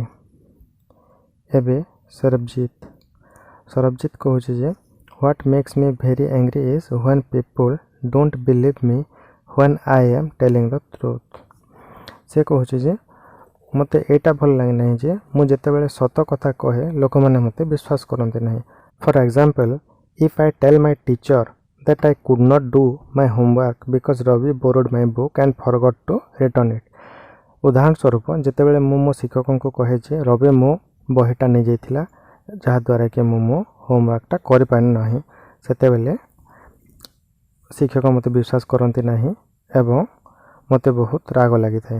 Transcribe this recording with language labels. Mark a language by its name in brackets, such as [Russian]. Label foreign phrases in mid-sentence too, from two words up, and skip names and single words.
[Odia] ଏବେ ସରବଜିତ କହୁଛି ଯେ [English] what makes me very angry is when people don't believe me when I am telling the truth. [Odia] ସେ କହୁଛି ଯେ ମୋତେ ଏଇଟା ଭଲ ଲାଗେ ନାହିଁ ଯେ ମୁଁ ଯେତେବେଳେ ସତ କଥା କହେ ଲୋକମାନେ ମୋତେ ବିଶ୍ୱାସ କରନ୍ତି ନାହିଁ। [English] for example if I tell my teacher that I could not do my homework because Ravi borrowed my book and forgot to return it. [Odia] ଉଦାହରଣ ସ୍ୱରୂପ ଯେତେବେଳେ ମୁଁ ମୋ ଶିକ୍ଷକଙ୍କୁ କହେ ଯେ ରବି ମୋ ବହିଟା ନେଇଯାଇଥିଲା ଯାହାଦ୍ୱାରା କି ମୁଁ ମୋ ହୋମୱାର୍କଟା କରିପାରି ନାହିଁ ସେତେବେଳେ ଶିକ୍ଷକ ମୋତେ ବିଶ୍ୱାସ କରନ୍ତି ନାହିଁ ଏବଂ ମୋତେ ବହୁତ ରାଗ ଲାଗିଥାଏ।